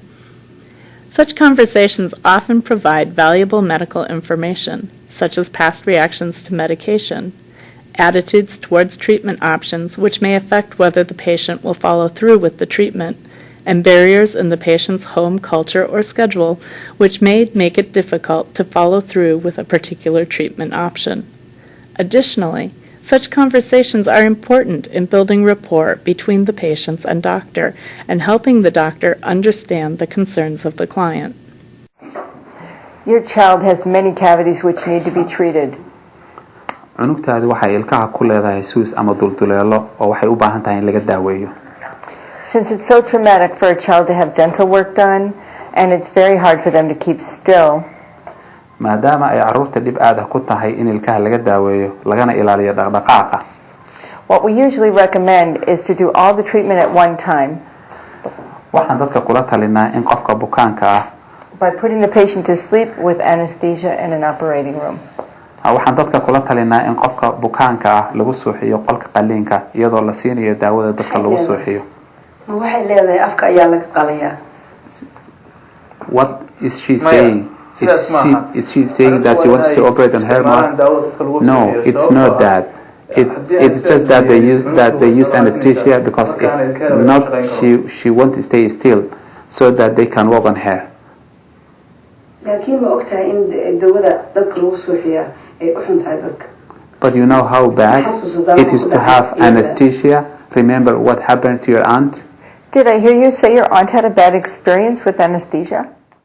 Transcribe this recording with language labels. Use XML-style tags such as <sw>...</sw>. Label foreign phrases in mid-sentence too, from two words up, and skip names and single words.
<en>Such conversations often provide valuable medical information, such as past reactions to medication, attitudes towards treatment options which may affect whether the patient will follow through with the treatment, and barriers in the patient's home culture or schedule which may make it difficult to follow through with a particular treatment option. Additionally, such conversations are important in building rapport between the patients and doctor and helping the doctor understand the concerns of the client. Your child has many cavities which need to be treated.</en> <so>cunugtaadi waxay ilkaha ku leedahay suus ama dulduleelo oo waxay u baahan tahay in laga daaweeyo.</so> <en>Since it's so traumatic for a child to have dental work done and it's very hard for them to keep still,</en> <so>maadaama ay caruurta dhib aad ah ku tahay in ilkaha laga daaweeyo lagana ilaaliyo dhaqdhaqaaqa,</so> <en>what we usually recommend is to do all the treatment at one time.</en> <so>waxaan dadka kula talinaa in qofka bukaanka ah</so> <en>by putting the patient to sleep with anesthesia in an operating room.</en> <so>waxaan dadka kula talinaa in qofka bukaanka ah lagu suuxiyo qolka qaliinka iyadoo la siinayo daawada dadka lagu suuxiyo. waxay leedahay afka ayaa laga qalayaa.</so> <en>What is she saying? Is she saying that she wants to operate on her mouth? No, it's not that. It's just that they use anesthesia because if not, she wants to stay still so that they can work on her.</en> <so>laakiin ma ogtahay in dawada dadka lagu suuxiyaa ay u xun tahay dadka.</so> <en>But you know how bad it is to have anesthesia. Remember what happened to your aunt? Did I hear you say your aunt had a bad experience with anesthesia?</en>